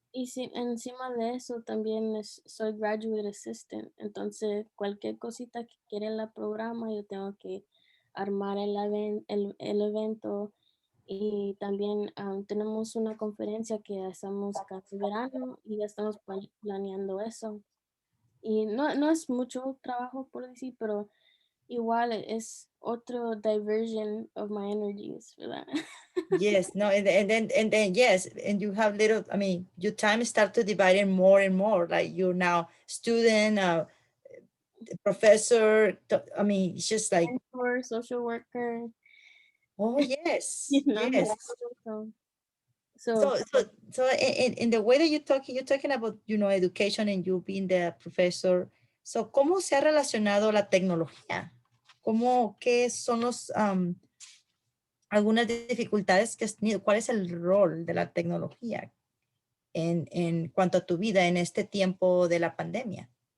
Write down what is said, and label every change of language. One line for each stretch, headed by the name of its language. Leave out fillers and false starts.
Spanish: y encima de eso también soy graduate assistant, entonces cualquier cosita que quiera en la programa yo tengo que armar el evento y también tenemos una conferencia que hacemos cada verano y ya estamos planeando eso. Y no es mucho trabajo por decir, pero igual es otro
English: diversion of my energies,
Spanish: ¿verdad?
English: Yes, no, and then yes, and you have little, I mean, your time start to divide in more and more, like you're now student, professor, I mean, it's just like, Mentor, social worker, oh you yes, know. yes. So, so So in the way that you're talking about, education and you being the professor.
Spanish: So, ¿cómo se ha relacionado la tecnología? ¿Qué son algunas dificultades que has tenido? ¿Cuál es el rol de la tecnología en cuanto a tu vida en este tiempo de la pandemia?